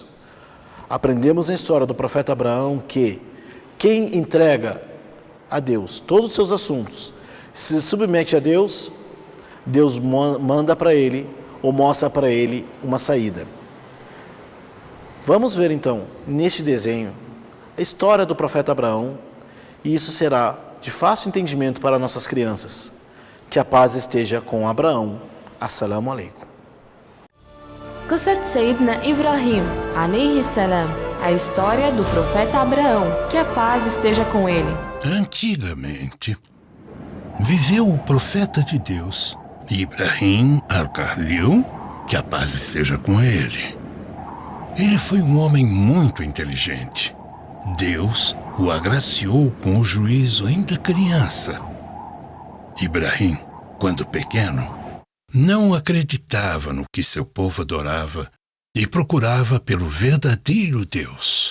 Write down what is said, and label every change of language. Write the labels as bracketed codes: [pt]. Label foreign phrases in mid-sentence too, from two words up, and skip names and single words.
[pt] Aprendemos na história do profeta Abraão que quem entrega a Deus todos os seus assuntos, se submete a Deus, Deus manda para ele ou mostra para ele uma saída. Vamos ver então, neste desenho, a história do profeta Abraão, e isso será de fácil entendimento para nossas crianças. Que a paz esteja com Abraão. [ar] السلام عليكم. قصة سيدنا إبراهيم عليه السلام, [pt] a história do profeta Abraão, que a paz esteja com ele. Antigamente, viveu o profeta de Deus, Ibrahim al-Khalil, que a paz esteja com ele. Ele foi um homem muito inteligente. Deus o agraciou com o juízo ainda criança. Ibrahim, quando pequeno, não acreditava no que seu povo adorava e procurava pelo verdadeiro Deus.